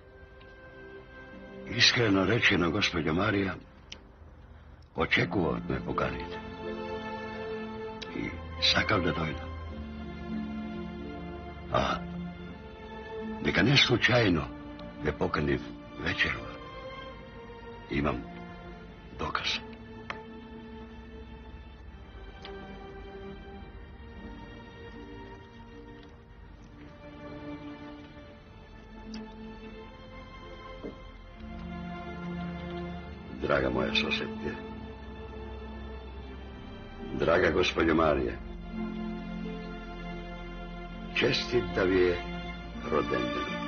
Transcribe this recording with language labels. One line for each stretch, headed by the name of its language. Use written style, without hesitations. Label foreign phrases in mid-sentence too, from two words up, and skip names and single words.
Macedonian: Искрено речено, госпоđo Марија, очекував да ме поканите. И сакав да дојдам. А дека не случајно ве поканив вечерва. Имам доказ.
Serbian: Draga moja sosetke, draga gospođo Marija, čestit da vi je rodendan.